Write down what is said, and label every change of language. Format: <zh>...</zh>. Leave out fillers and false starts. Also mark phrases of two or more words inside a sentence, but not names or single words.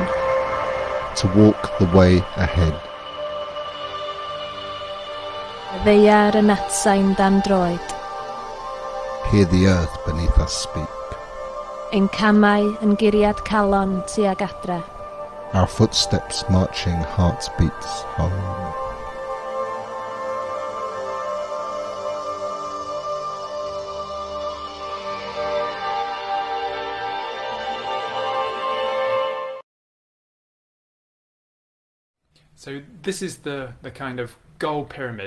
<en>To walk the way ahead.</en> <cy>Y ddaear yn atsain dan droed.</cy> <en>Hear the earth beneath us speak.</en> <cy>Ein camau yn guriad calon tuag adre.</cy> <en>Our footsteps marching heartbeats home. So this is the kind of goal pyramid.</en>